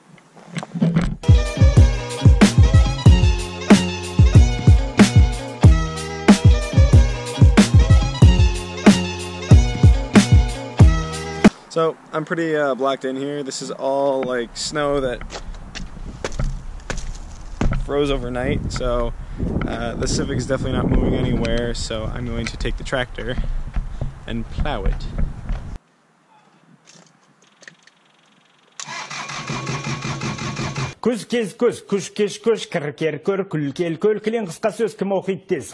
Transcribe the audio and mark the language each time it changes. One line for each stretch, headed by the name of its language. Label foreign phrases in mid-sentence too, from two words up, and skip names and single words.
English: So I'm pretty blocked in here. This is all like snow that froze overnight, so the Civic is definitely not moving anywhere, so I'm going to take the tractor and plow it.
Kazakh: Күз кез көз, күш кеш көш, кір кер көр, күл кел көл, кілең қысқа сөз кім оқиды тез.